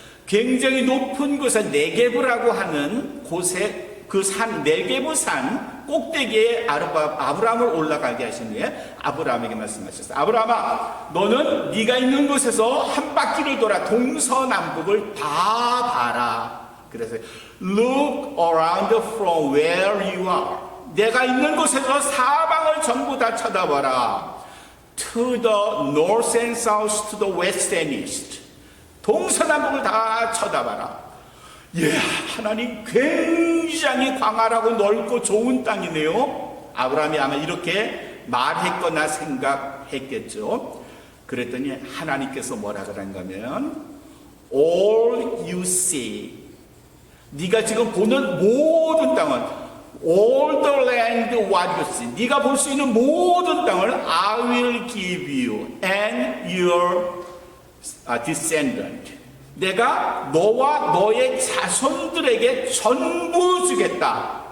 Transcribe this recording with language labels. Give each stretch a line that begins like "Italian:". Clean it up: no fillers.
Korean: 굉장히 높은 곳에 네게브라고 하는 곳에 그 산, 네게브 산 꼭대기에 아브라함을 올라가게 하신 후에 아브라함에게 말씀하셨어요. 아브라함아, 너는 네가 있는 곳에서 한 바퀴를 돌아 동서남북을 다 봐라. 그래서
English: look around from where you are.
Korean: 내가 있는 곳에서 사방을 전부 다 쳐다봐라.
English: To the north and south, to the west and east.
Korean: 동서남북을 다 쳐다봐라. 하나님 굉장히 광활하고 넓고 좋은 땅이네요. 아브라함이 아마 이렇게 말했거나 생각했겠죠. 그랬더니 하나님께서 뭐라 그런가 하면
English: all you see,
Korean: 네가 지금 보는 모든 땅은
English: all the land what you see,
Korean: 네가 볼 수 있는 모든 땅을
English: I will give you and your descendant,
Korean: 내가 너와 너의 자손들에게 전부 주겠다.